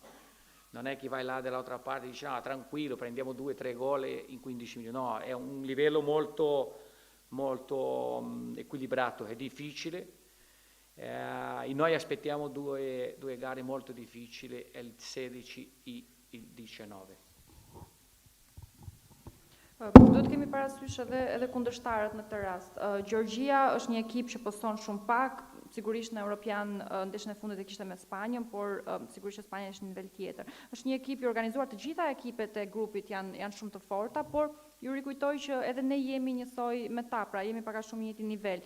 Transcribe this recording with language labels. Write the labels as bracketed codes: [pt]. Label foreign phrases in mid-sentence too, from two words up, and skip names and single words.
[it] Non è che vai là dall'altra parte e dici no, tranquillo, prendiamo 2-3 gol in 15 minuti. No, è un livello molto, molto equilibrato, è difficile. Noi aspettiamo due gare molto difficili, il 16 e il 19. [sq] Do të kemi parasysh edhe kundërshtarët në këtë rast. Gjorgjia është një ekip që poston shumë pak, sigurisht në Europian ndeshjen e fundit e kishte me Spanjën, por sigurisht që Spanja është në nivel tjetër. Është një ekip i organizuar, të gjitha ekipet e grupit janë shumë të forta, por ju rikujtoj që edhe ne jemi njësoj me ta, pra jemi pak a shumë njëjti nivel.